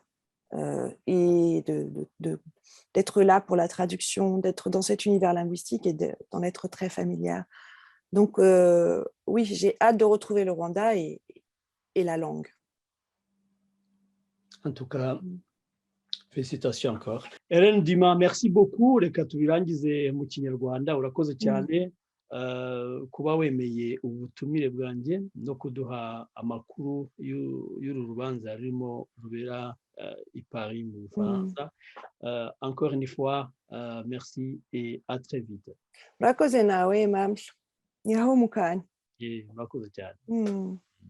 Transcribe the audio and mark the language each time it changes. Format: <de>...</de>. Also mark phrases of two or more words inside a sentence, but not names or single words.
<fr>Et d'être là pour la traduction, d'être dans cet univers linguistique et d'en être très familière. Donc, oui, j'ai hâte de retrouver le Rwanda et la langue. En tout cas, félicitations encore. Hélène Dima, merci beaucoup.</fr> <rw>Reka tubirangize mu Kinyarwanda. Urakoze cyane. kuba wemeye ubutumire bwanjye no kuduha amakuru y'uru rubanza rurimo rubera i Paris mu Bufaransa.</rw> <fr>Encore une fois, merci et à très vite.</fr> <rw>Murakoze nawe Aimable, ni aho mu kanya. Murakoze cyane.</rw>